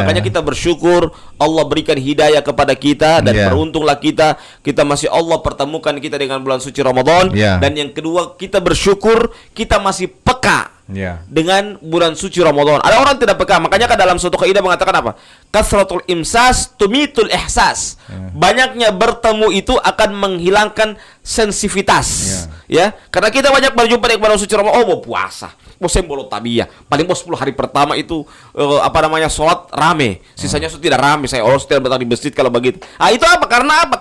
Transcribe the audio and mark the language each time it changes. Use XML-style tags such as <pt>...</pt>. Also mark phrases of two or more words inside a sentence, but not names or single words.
<id>Makanya kita bersyukur Allah berikan hidayah kepada kita, dan Ya. beruntunglah kita masih Allah pertemukan kita dengan bulan suci Ramadan. Ya. Dan yang kedua, kita bersyukur kita masih peka Ya. dengan bulan suci Ramadan. Ada orang tidak peka, makanya kan dalam suatu kaidah mengatakan apa?</id> <ar>كثرة الإمساس تميت الإحساس.</ar> <id>Banyaknya bertemu itu akan menghilangkan sensitivitas. Ya, karena kita banyak berjumpa dengan bulan suci Ramadan. Oh, mau puasa, mau sembolo tabiyah. Paling mau 10 hari pertama itu sholat rame. Sisanya sudah tidak rame. Saya tidak datang di masjid kalau begitu. Ah, itu apa? Karena apa?</id>